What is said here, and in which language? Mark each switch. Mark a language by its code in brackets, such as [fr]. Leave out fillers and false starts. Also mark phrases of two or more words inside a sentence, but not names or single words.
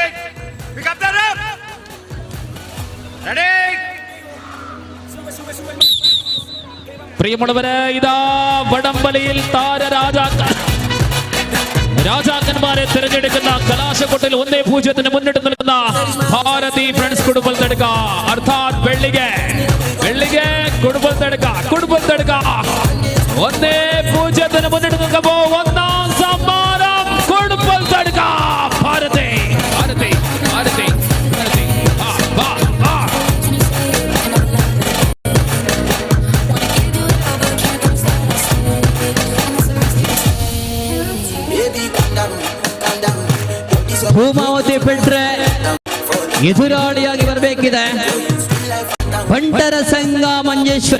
[en] Pick up the rope. Ready. [ml] പ്രിയമുള്ളവരെ, ഇതാ വടംവലിയിൽ രാജാക്കന്മാരെ തിരഞ്ഞെടുക്കുന്ന കലാശക്കൊട്ടിൽ 1-0 മുന്നിട്ട് നിൽക്കുന്ന ഭാരതീയ ഫ്രണ്ട്സ് കുടുംബത്തെടുക്ക. അർത്ഥാത് വെള്ളിಗೆ കുടുംബത്തെടുക്ക 1-0 മുന്നിട്ട് നിൽക്കുമ്പോൾ 1ാം സമ്മാനം കുടുംബത്തെടുക്ക. ഭാരതി [kn] ಭೂಮಾವತಿ ಬಿಟ್ರೆ ಎದುರಾಳಿಯಾಗಿ ಬರಬೇಕಿದೆ ಬಂಟರ ಸಂಘ ಮಂಜೇಶ್ವರ.